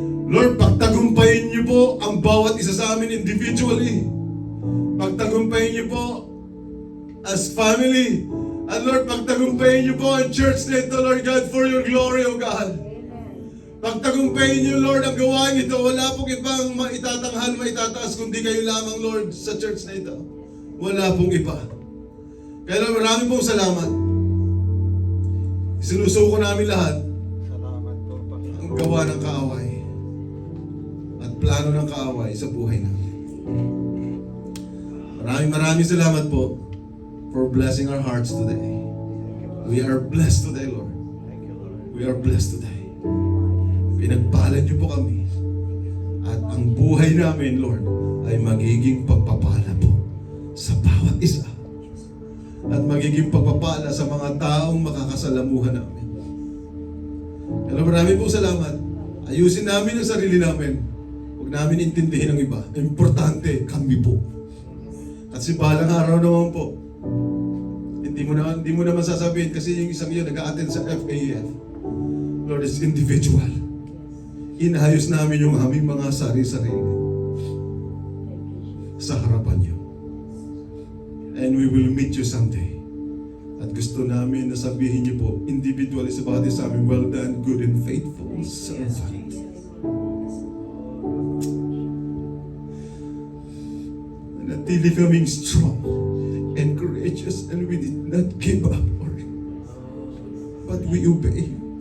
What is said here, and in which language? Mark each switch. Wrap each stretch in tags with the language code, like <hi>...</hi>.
<tl>Lord, pagtagumpayin niyo po ang bawat isa sa amin individually. Pagtagumpayin niyo po</tl> <en>as family.</en> <tl>And Lord, pagtagumpayin niyo po ang church na ito, Lord God,</tl> <en>for your glory, O God.</en> <tl>Pagtagumpayin niyo, Lord, ang gawain ito. Wala pong ibang maitatanghal, maitataas, kundi kayo lamang, Lord, sa church na ito. Wala pong iba. Kaya Lord, marami pong salamat. Sinusuko namin lahat ang gawa ng kaaway at plano ng kaaway sa buhay namin. Maraming salamat po</tl> <en>for blessing our hearts today. We are blessed today, Lord. We are blessed today.</en> <tl>Pinagpalad niyo po kami. At ang buhay namin, Lord, ay magiging pagpapala po sa bawat isa. At magiging pagpapala sa mga taong makakasalamuhan namin. Kaya marami pong salamat. Ayusin namin ang sarili namin. Huwag namin intindihin ang iba. Importante, kami po. Kasi balang araw naman po, hindi mo naman sasabihin kasi yung isang yun nag-a-attend sa FAF.</tl> <en>Lord, is individual.</en> <tl>Inayos namin yung aming mga sarili-sarili sa harapan niyo.</tl> <en>And we will meet you someday.</en> <tl>At gusto namin na sabihin niyo po,</tl> <en>individually</en> <tl>sa bawat isa sa amin,</tl> <en>well done, good and faithful servant.</en> <tl>Nanatili kaming</tl> <en>strong and courageous, and we did not give up, Lord. But we obey.</en>